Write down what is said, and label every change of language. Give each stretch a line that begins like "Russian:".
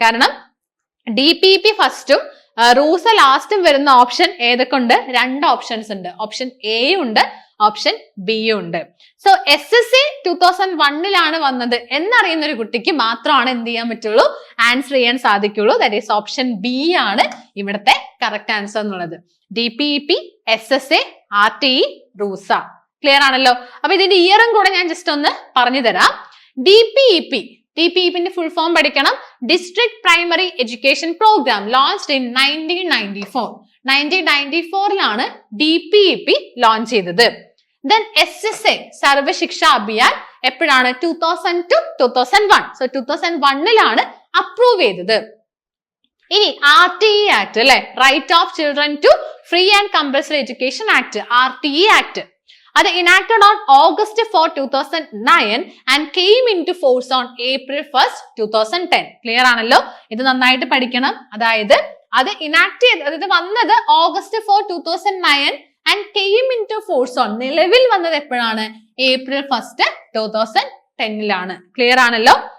Malayalam: കാരണം DPP ഫസ്റ്റും റൂസ ലാസ്റ്റും വരുന്ന option ഏതൊക്കെ ഉണ്ട്? 2 ഓപ്ഷൻസ് ഉണ്ട്. ഓപ്ഷൻ എ ഉണ്ട്, ഓപ്ഷൻ ബി ഉണ്ട്. സോ SSC 2001 വന്നത് എന്നറിയുന്ന ഒരു കുട്ടിക്ക് മാത്രമാണ് എന്ത് ചെയ്യാൻ പറ്റുള്ളൂ? ആൻസർ ചെയ്യാൻ സാധിക്കുള്ളൂ. ദാറ്റ് ഈസ് ഓപ്ഷൻ ബി ആണ് ഇവിടുത്തെ കറക്റ്റ് ആൻസർ എന്നുള്ളത്. DPP, SSA, RTE, RUSA. Clear ആണല്ലോ? അപ്പൊ ഇതിന്റെ ഇയറും കൂടെ ഞാൻ ജസ്റ്റ് ഒന്ന് പറഞ്ഞു തരാം. DPEPന്റെ ഫുൾ ഫോം പഠിക്കണം.
English: District primary education programme launched in 1994.
Malayalam: 1994 DPEP launch ചെയ്തത്. ദെൻ SSA, സർവശിക്ഷ അഭിയാൻ, എപ്പോഴാണ്? 2002, 2001. സോ 2001 അപ്രൂവ് ചെയ്തത്. ഇനി RTE ആക്ട് അല്ലെ? Right of children to free and compulsory education act, RTE act.
English: അത് enacted on August 4, 2009 and came into force on April 1st, 2010.
Malayalam: Clear ആണല്ലോ? ഇത് നന്നായിട്ട് പഠിക്കണം. അതായത് അത് ഇനാക്ട് ചെയ്ത് അതായത് വന്നത് August 4, 2009
English: and came into force on,
Malayalam: നിലവിൽ വന്നത് എപ്പോഴാണ്? April 1st, 2010 ക്ലിയർ ആണല്ലോ?